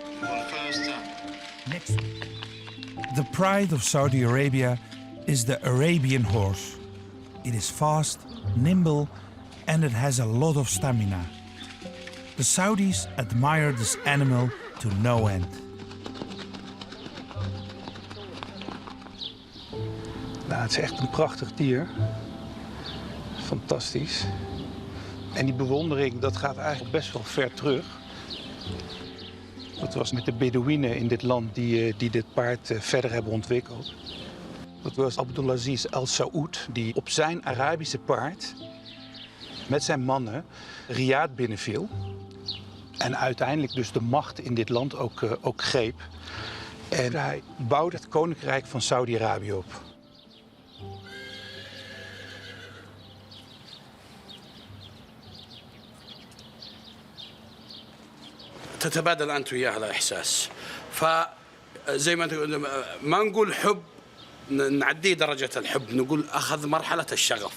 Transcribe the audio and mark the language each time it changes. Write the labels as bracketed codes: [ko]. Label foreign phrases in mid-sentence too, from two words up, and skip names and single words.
[en] Next, the pride of Saudi Arabia is the Arabian horse. It is fast, nimble, and it has a lot of stamina. The Saudis admire this animal to no end. [nl] Nou, het is echt een prachtig dier. Fantastisch. En die bewondering, dat gaat eigenlijk best wel ver terug. Dat was met de Bedouinen in dit land die dit paard verder hebben ontwikkeld. Dat was Abdulaziz Al Saoud, die op zijn Arabische paard met zijn mannen Riyadh binnenviel. En uiteindelijk dus de macht in dit land ook greep. En hij bouwde het koninkrijk van Saudi-Arabië op. [ar] تتبادل أنت وياه هذا الإحساس فزي ما نقول حب نعدي درجة الحب نقول أخذ مرحلة الشغف.